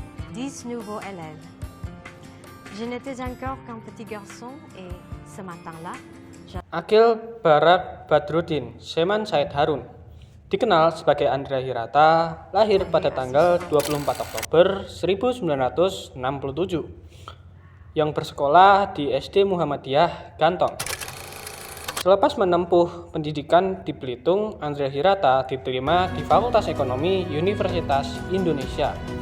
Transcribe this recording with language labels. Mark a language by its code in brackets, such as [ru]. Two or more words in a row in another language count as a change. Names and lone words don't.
[fr] 10 nouveaux élèves. Je n'étais encore qu'un petit garçon et ce matin-là, [id] Akil Barak Badruddin Seman Said Harun, dikenal sebagai Andrea Hirata, lahir pada tanggal 24 Oktober 1967, yang bersekolah di SD Muhammadiyah Gantong. Selepas menempuh pendidikan di Belitung, Andrea Hirata diterima di Fakultas Ekonomi Universitas Indonesia.